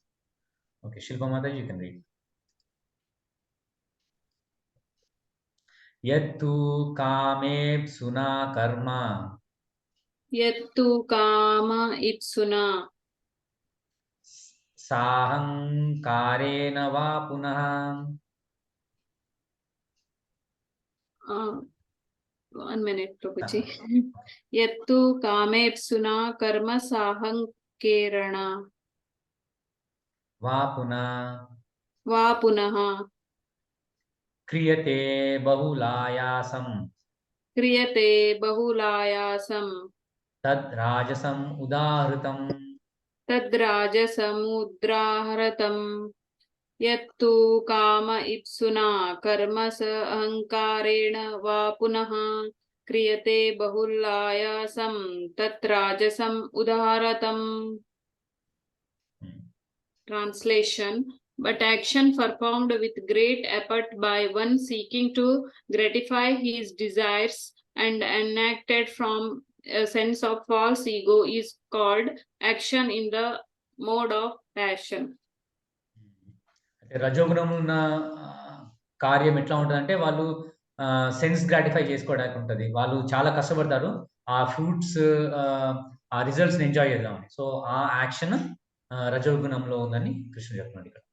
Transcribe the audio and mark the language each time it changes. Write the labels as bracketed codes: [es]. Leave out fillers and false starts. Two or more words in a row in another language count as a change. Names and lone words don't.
[en] Okay, Shilpamata you can read. [sa] యత్తు కామేప్సునా కర్మ యత్తు కామ ఇప్సునా సాహంకారేణ వా పునః. [en] one minute Prabhuji. [sa] Yattu kamepsuna karma sahankerana వా పునః va punaha క్రియతే బహుళాయాసం kriyate bahulayasam తద్ రాజసం ఉదాహృతం. tadrajasamudraharatam. Yattu kama ipsuna karma sahankarena va punaha kriyate bahulayasam tatrajasam udharatam. [en] Translation: but action performed with great effort by one seeking to gratify his desires and enacted from a sense of false ego is called action in the mode of passion. [te] అంటే రజోగుణం ఉన్న కార్యం ఎట్లా ఉంటుంది అంటే, వాళ్ళు [en] sense gratify [te] చేసుకోవడానికి ఉంటుంది. వాళ్ళు చాలా కష్టపడతారు ఆ ఫ్రూట్స్, ఆ [en] resultsni enjoy [te] చేద్దామని. సో ఆ యాక్షన్ రజోగుణంలో ఉందని కృష్ణుడు చెప్తున్నాడు ఇక్కడ.